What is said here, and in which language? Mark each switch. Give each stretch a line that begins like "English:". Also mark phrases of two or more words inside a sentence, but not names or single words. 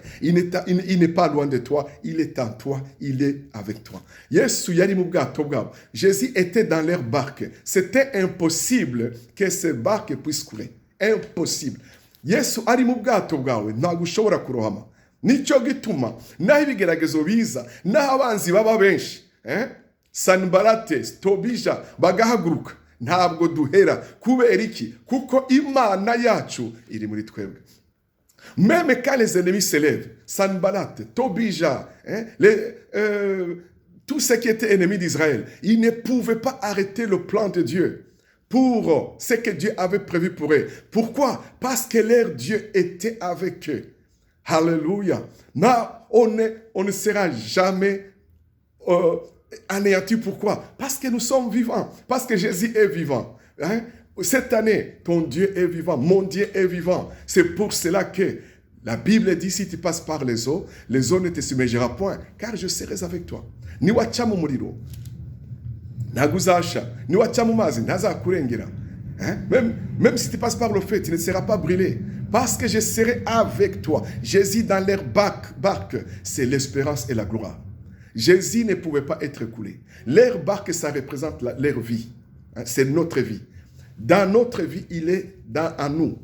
French: Il n'est pas loin de toi, il est en toi, il est avec toi. Jésus était dans leur barque. C'était impossible que ces barques puissent couler. Impossible.
Kinyarwanda: Yesu ari mu bwato bwawe ntabwo ushobora kurohama. Nicyo gituma naho ibigeragezo biza, naho abanzi baba benshi, Sanbalate, Tobija bagahaguruka, ntabwo duhera. Kubera iki? Kuko Imana yacu iri muri twebwe.
French: Même quand les ennemis s'élèvent, Sanbalate, Tobija, tous ceux qui étaient ennemis d'Israël, ils ne pouvaient pas arrêter le plan de Dieu pour ce que Dieu avait prévu pour eux. Pourquoi? Parce que leur Dieu était avec eux. Alléluia. On ne sera jamais anéanti. Pourquoi? Parce que nous sommes vivants. Parce que Jésus est vivant. Cette année, ton Dieu est vivant. Mon Dieu est vivant. C'est pour cela que la Bible dit, si tu passes par les eaux ne te submergera point, car je serai avec toi.
Kinyarwanda: Niwacha mu muriro ntaguzasha, niwacha mu mazi ntazakurengera.
French: Hein? Même si tu passes par le feu, tu ne seras pas brûlé. Parce que je serai avec toi. Jésus dans leur barque, c'est l'espérance et la gloire. Jésus ne pouvait pas être coulé. Leur barque, ça représente leur vie. Hein? C'est notre vie. Dans notre vie, il est en nous.